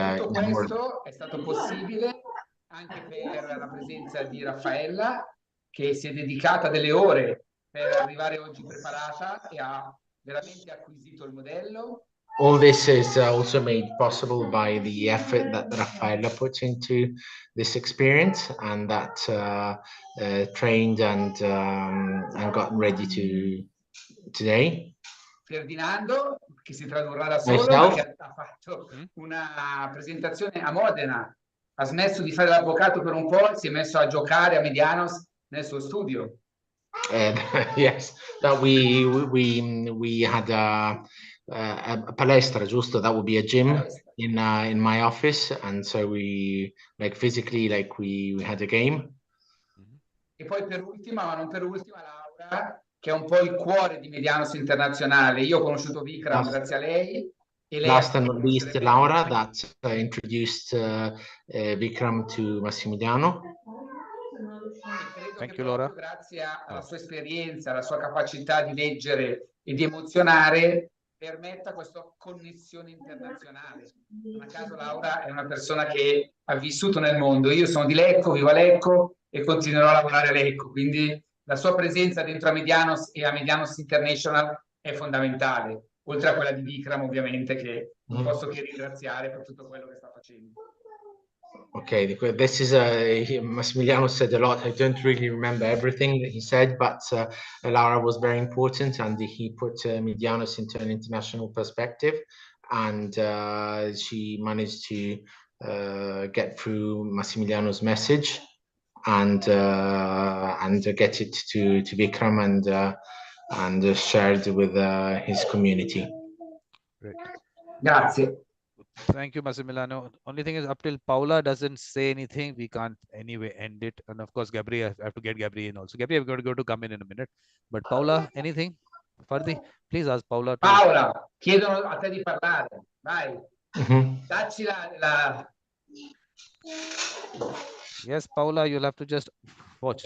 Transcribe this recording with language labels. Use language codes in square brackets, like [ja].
[it] tutto questo è stato possibile anche per la presenza di Raffaella, che si è dedicata delle ore per arrivare oggi preparata e ha veramente acquisito il modello. [en] All this is also made possible by the effort that Raffaella puts into this experience, and that trained and got ready today. [it] Ferdinando, che si tradurrà da solo, ma che ha fatto una presentazione a Modena, ha smesso di fare l'avvocato per un po' e si è messo a giocare a Medianos nel suo studio. [en] Yes, that we had a palestra, giusto? That would be a gym in my office, and so we physically we had a game. [it] E poi per ultima, ma non per ultima, Laura, che è un po' il cuore di Medianos Internazionale. Io ho conosciuto Vikram grazie a lei. E lei [en] last and not least, Laura, that introduced Vikram to Massimiliano. Thank you, Laura. [it] Grazie alla sua esperienza, alla sua capacità di leggere e di emozionare, permetta questa connessione internazionale. Non a caso Laura è una persona che ha vissuto nel mondo. Io sono di Lecco, vivo a Lecco e continuerò a lavorare a Lecco, quindi la sua presenza dentro a Medianos e a Medianos International è fondamentale, oltre a quella di Vikram ovviamente, che non posso che ringraziare per tutto quello che sta facendo. [en] Okay, this is Massimiliano said a lot. I don't really remember everything that he said, but Laura was very important, and he put Medianos into an international perspective, and she managed to get through Massimiliano's message and get it to Vikram and shared with his community. Great. [it] Grazie. [en] Thank you, Massimiliano. Only thing is, up till Paula doesn't say anything, we can't anyway end it. And of course, Gabriel, I have to get Gabriel in also. Gabriel, I've got to come in a minute. But Paula, anything? Fardi, please ask Paula. [it] Paola, chiedono a te di parlare. Vai. Dacci la... [en] Yes, Paula, you'll have to just watch.